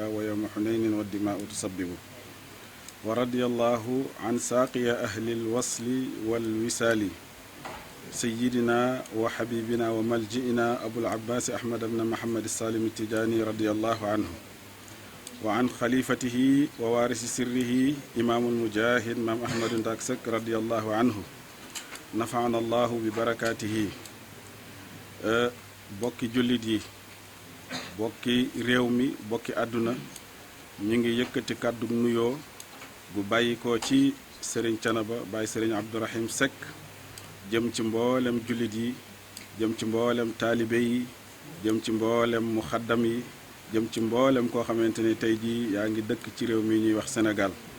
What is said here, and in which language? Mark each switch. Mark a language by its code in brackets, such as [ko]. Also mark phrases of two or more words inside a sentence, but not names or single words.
[ar] ويوم حنين والدماء تسبب ورضي الله عن ساقي أهل الوصل والوسال سيدنا وحبيبنا وملجئنا أبو العباس أحمد بن محمد السالم التجاني رضي الله عنه وعن خليفته ووارث سره إمام المجاهد مام أحمد داكسك رضي الله عنه نفعنا الله ببركاته [wo] bokki jullit yi bokki réew mi bokki àdduna ñu ngi yëkkati kàddu nuyoo bu bàyyi ko ci sëriñ Canaba Baay sëriñ Abdourahim Seck jëm ci mboolem jullit yi jëm ci mboolem taalibe yi jëm ci mboolem muxaddam yi jëm ci mboolem koo xamante ni tey jii yaa ngi dëkk ci réew mi ñuy wax Sénégal